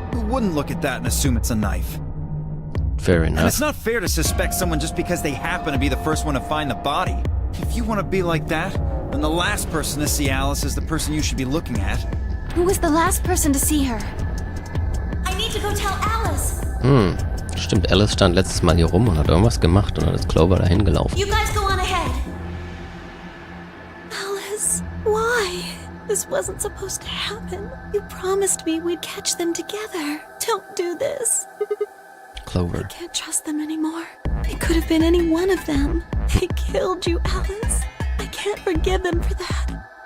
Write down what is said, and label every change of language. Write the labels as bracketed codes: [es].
[en] Who wouldn't look at that and assume it's a knife? Fair enough. And it's not fair to suspect someone just because they happen to be the first one to find the body. If you want to be like that, then the last person to see Alice is the person you should be looking at. Who was the last person to see her? I need to go tell Alice. [de] Stimmt, Alice stand letztes Mal hier rum und hat irgendwas gemacht und dann ist Clover dahin gelaufen. [en] You guys go on ahead. Alice, why? This wasn't supposed to happen. You promised me we'd catch them together. Don't do this. Clover. I can't trust them anymore. It could have been any one of them. They killed you, Alice. I can't forgive them for that.